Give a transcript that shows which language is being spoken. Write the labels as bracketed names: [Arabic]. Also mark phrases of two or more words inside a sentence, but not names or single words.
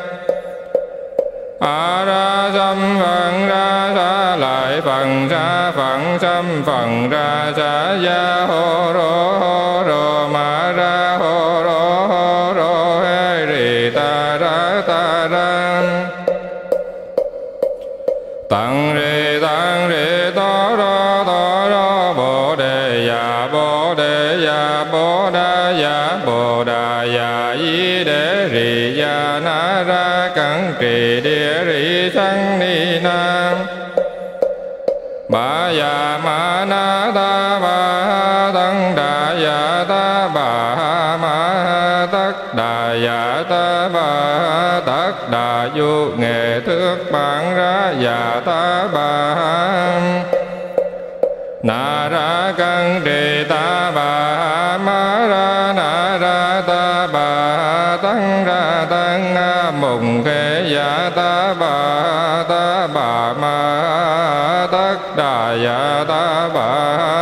[Vietnamese] a ra xâm phần ra sa lại phần sa phận xâm phần ra sa ya hô rô ma ra hô rô he rì ta ra tăng rì to ro bồ đề ya bồ đà ya di đế rì ya na ra cẩn trì địa rì sanh ni nam ba ya ma na ta ba tăng đà ya ta ba ma tất đà ya ta ba tất đà du nghệ thước bản ra ya ta ba na ra cân trì ta bà ma ra na ra ta bà tăng ra tăng mùng khê ya ta bà ma tất đà ya ta bà